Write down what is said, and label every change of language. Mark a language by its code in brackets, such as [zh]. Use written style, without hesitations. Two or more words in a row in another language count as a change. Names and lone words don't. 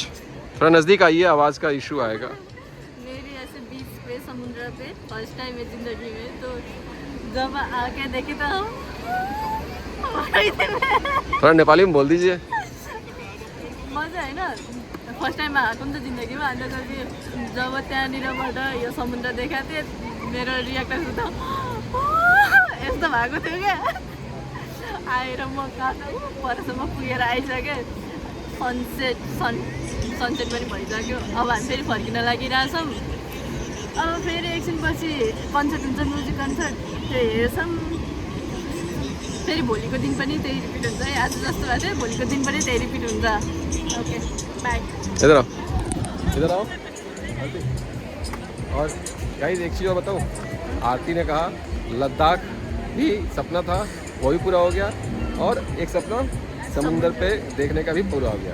[hi] थोड़ा नज़दीक आइए, आवाज़ का इशू आएगा। मेरी ऐसे बीच पे समुद्र पे [en] first time [hi] है ज़िंदगी में, तो जब आके देखे तो हम थोड़ा नेपाली में बोल दीजिए। [ne] मजा है ना, [en] first time [ne] आएको नि त जिन्दगीमा। अन्त जब त्यहाँनिरबाट यो समुद्र देखाएको थिएँ, मेरो रियाक्सन त यस्तो भएको थियो क्या। आएर म कहाँ परसम्म पुगेर आइसकेँ। सनसेट पनि भइसक्यो। अब हामी फेरि फर्किन लागिरहेछौँ। अब फेरि एकछिनपछि कन्सर्ट हुन्छ, [en] music concert, [ne] त्यो हेर्छौँ। फेरि भोलिको दिन पनि त्यही रिपिट हुन्छ है। आज जस्तो भएको थियो भोलिको दिन पनि त्यही रिपिट हुन्छ। [en] okay bye. [hi] इधर आओ, इधर आओ। और गाइस एक चीज़ और बताऊँ, आरती ने कहा लद्दाख भी सपना था, वो भी पूरा हो गया। और एक सपना समुंदर पे देखने का भी पूरा हो गया।